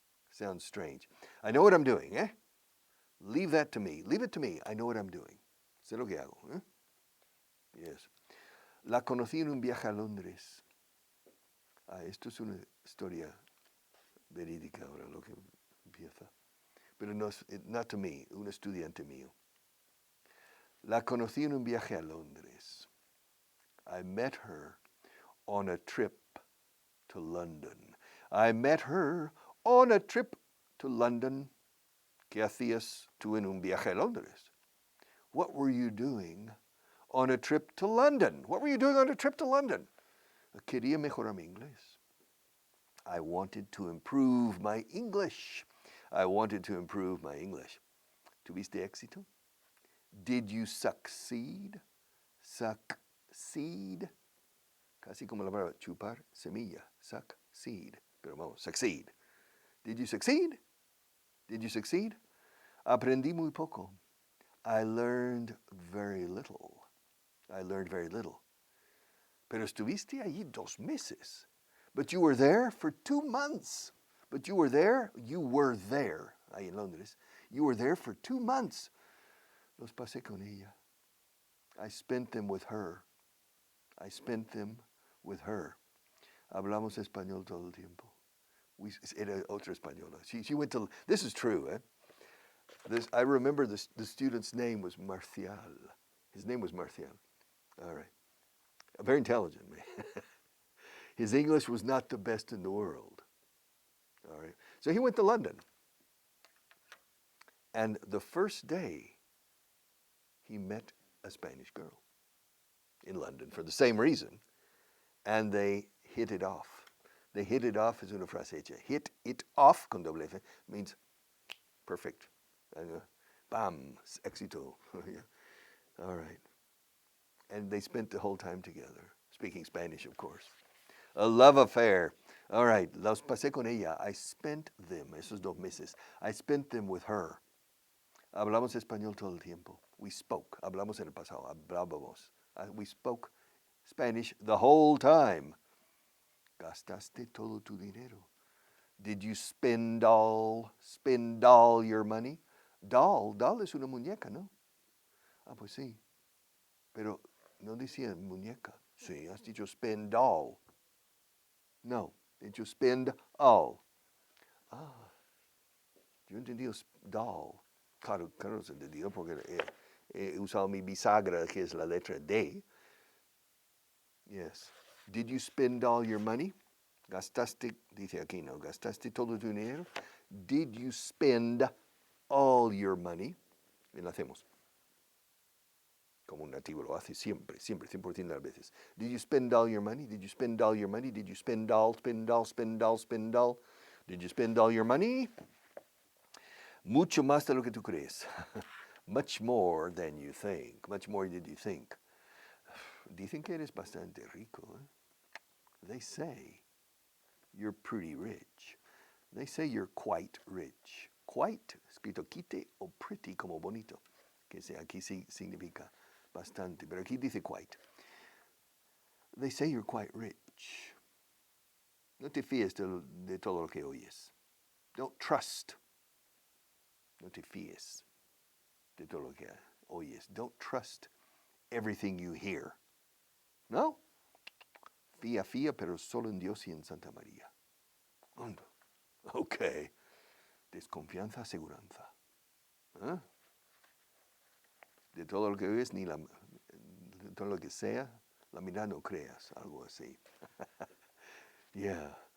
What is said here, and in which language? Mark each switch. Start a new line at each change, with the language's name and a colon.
English: Sounds strange. I know what I'm doing, eh? Leave that to me. Leave it to me. I know what I'm doing.
Spanish: Sé lo que hago,
English: eh? Yes.
Spanish: La conocí en un viaje a Londres. Esto es una historia verídica ahora lo que empieza. Pero no,
English: not to me,
Spanish: un estudiante mío. La conocí en un viaje a Londres.
English: I met her on a trip to London. I met her on a trip to London.
Spanish: ¿Qué hacías tú en un viaje a Londres?
English: What were you doing on a trip to London? What were you doing on a trip to London?
Spanish: Quería mejorar mi inglés.
English: I wanted to improve my English. I wanted to improve my English.
Spanish: ¿Tuviste éxito?
English: Did you succeed? Succeed.
Spanish: Casi como la palabra chupar semilla.
English: Succeed.
Spanish: Pero vamos,
English: succeed. Did you succeed? Did you succeed?
Spanish: Aprendí muy poco.
English: I learned very little. I learned very little.
Spanish: Pero estuviste allí 2 meses.
English: But you were there for 2 months. But you were there
Spanish: ahí en Londres.
English: You were there for 2 months.
Spanish: Los pasé con ella.
English: I spent them with her. I spent them with her.
Spanish: Hablamos español todo el tiempo. Era otra española.
English: She went to, this is true, eh? I remember the student's name was Marcial. His name was Marcial. All right. A very intelligent man. His English was not the best in the world. All right. So he went to London. And the first day, he met a Spanish girl in London for the same reason. And hit it off. They hit it off
Spanish: es una frase hecha.
English: Hit it off
Spanish: con doble
English: F means perfect. Bam, éxito. All right. And they spent the whole time together, speaking Spanish, of course. A love affair. All right,
Spanish: los pasé con ella.
English: I spent them,
Spanish: esos 2 meses.
English: I spent them with her.
Spanish: Hablamos español todo el tiempo.
English: We spoke.
Spanish: Hablamos en el pasado. Hablábamos.
English: We spoke Spanish the whole time.
Spanish: Gastaste todo tu dinero.
English: Did you spend all your money?
Spanish: Doll es una muñeca, ¿no? Ah, pues sí. Pero no decía muñeca. Sí, has dicho spend all.
English: No, did you spend all?
Spanish: Ah, yo entendí
English: doll.
Spanish: Claro, es entendido porque he usado mi bisagra, que es la letra D.
English: Yes. Did you spend all your money?
Spanish: Gastaste, dice aquí, no, gastaste todo tu dinero.
English: Did you spend all your money?
Spanish: Y lo hacemos. Como un nativo lo hace siempre, 100% de las veces.
English: Did you spend all your money? Did you spend all your money? Did you spend all? Did you spend all your money?
Spanish: Mucho más de lo que tú crees.
English: Much more than you think. Much more than you think.
Spanish: Dicen que eres bastante rico.
English: They say you're pretty rich. They say you're quite rich.
Spanish: Quite, escrito quite o pretty como bonito. Que aquí sí significa bastante, pero aquí dice quite.
English: They say you're quite rich.
Spanish: No te fíes de todo lo que oyes.
English: Don't trust.
Spanish: No te fíes de todo lo que oyes.
English: Don't trust everything you hear.
Spanish: No? Fía, pero solo en Dios y en Santa María. Ok. Desconfianza, aseguranza. ¿Eh? De todo lo que oyes, de todo lo que sea, la mirada no creas, algo así.
English: Yeah.